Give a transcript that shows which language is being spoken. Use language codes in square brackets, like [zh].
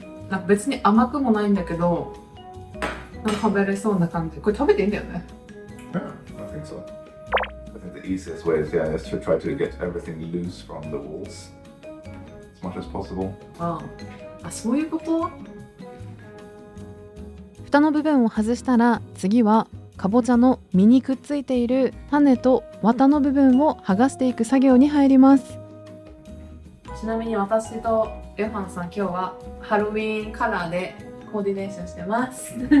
[ja] なんか別に甘くもないんだけど、なんか食べれそうな感じ。これ食べていいんだよね。 [en] Yeah, I think so. I think the easiest way is to try to get everything loose from the walls as much as possible. [ja] あ、そういうこと？蓋の部分を外したら、次はかぼちゃの実にくっついている種と綿の部分を剥がしていく作業に入ります。ちなみに私とヨハンさん、今日はハロウィンカラーでコーディネーションしてます。